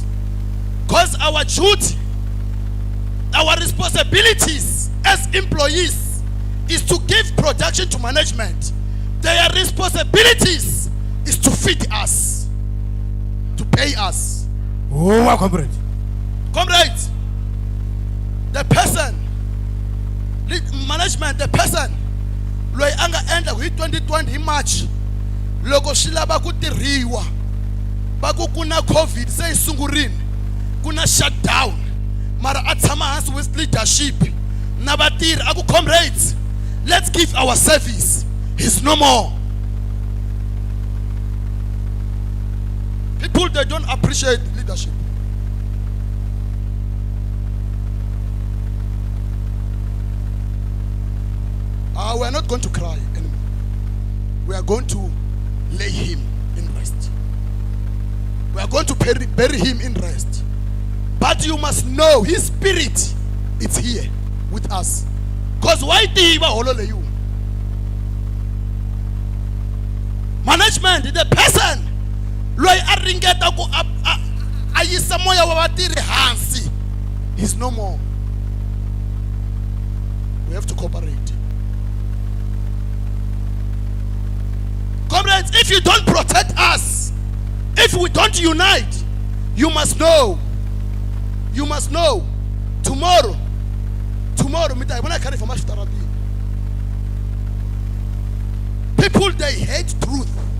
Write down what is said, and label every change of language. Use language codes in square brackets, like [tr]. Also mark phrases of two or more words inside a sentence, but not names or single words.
[en] Because our duty, our responsibilities as employees is to give production to management. Their responsibilities is to feed us, to pay us. Oh, my comrade. Comrades, the person, management, the person, [ts] loyi anga endla hi 2020 hi March, loko shilaba ku tirhiwa, baku kuna COVID se isungurini, kuna shutdown, mara atshama hansi [en] with leadership, [ts] na vatirhi aku [en] comrades, let's give our service. He's no more. People, they don't appreciate leadership. We are not going to cry anymore. We are going to lay him in rest. We are going to bury him in rest. But you must know his spirit is here with us. Because why did he holole you? Management, the person, [ts] loyi a ringeta ku a yisa moya wa vatirhi hansi, [en] he's no more. We have to cooperate. Comrades, if you don't protect us, if we don't unite, you must know, tomorrow, when I carry for much therapy, people, they hate truth.